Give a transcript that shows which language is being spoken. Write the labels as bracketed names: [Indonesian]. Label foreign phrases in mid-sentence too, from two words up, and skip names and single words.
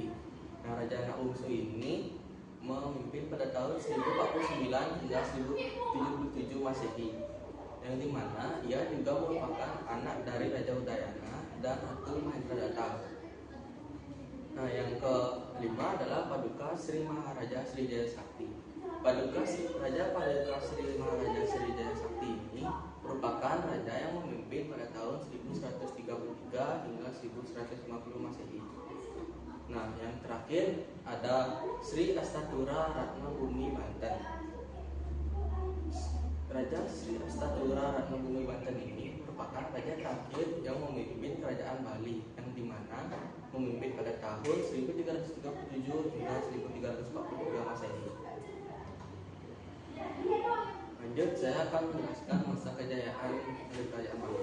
[Indonesian] Nah, Raja Anak Bungsu ini memimpin pada tahun 1049 hingga 1077 Masehi, yang dimana ia juga merupakan anak dari Raja Udayana dan Ratu Mahendra Datta. Nah, yang kelima adalah Paduka Sri Maharaja Srijaya Sakti. Raja Paduka Sri Maharaja Srijaya Sakti ini merupakan raja yang memimpin pada tahun 1133 hingga 1150 Masehi. Nah, yang terakhir ada Sri Astatura Ratna Bumi Banten. Raja Sri Astatura Ratna Bumi Banten ini merupakan raja terakhir yang memimpin kerajaan Bali, yang dimana memimpin pada tahun 1337 hingga 1343 Masehi. Lanjut, saya akan menjelaskan masa kejayaan dari kerajaan Bali.